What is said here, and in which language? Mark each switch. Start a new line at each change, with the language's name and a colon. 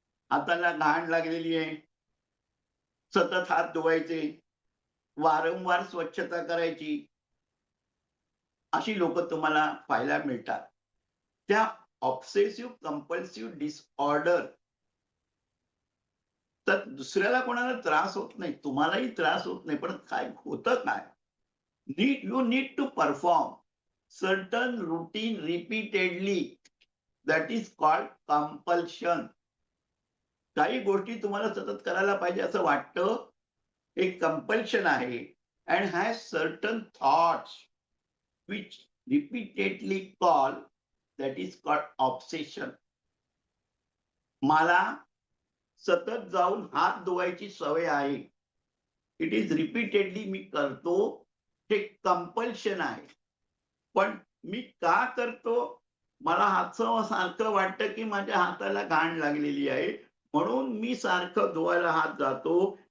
Marathi: हाताला घाण लागलेली आहे, सतत हात धुवायचे, वारंवार स्वच्छता करायची, अशी लोक तुम्हाला पाहायला मिळतात. त्या ऑब्सेसिव्ह कंपल्सिव्ह डिसऑर्डर तर दुसऱ्याला कोणाला त्रास होत नाही, तुम्हालाही त्रास होत नाही. पण काय होतं काय,
English: you need to perform certain routine repeatedly. That is called compulsion.
Marathi: काही गोष्टी तुम्हाला सतत करायला पाहिजे असं वाटतं, एक कंपल्शन आहे.
English: and has certain thoughts which repeatedly call, that is called obsession.
Marathi: मला सतत जाऊन हात धुवायची सवय आहे.
English: it is repeatedly
Marathi: मी करतो, हे कंपल्शन आहे. पण मी का करतो, मला हातचं सारखं वाटतं की माझ्या हाताला घाण लागलेली आहे, म्हणून मी सारखं धुवायला हात जातो.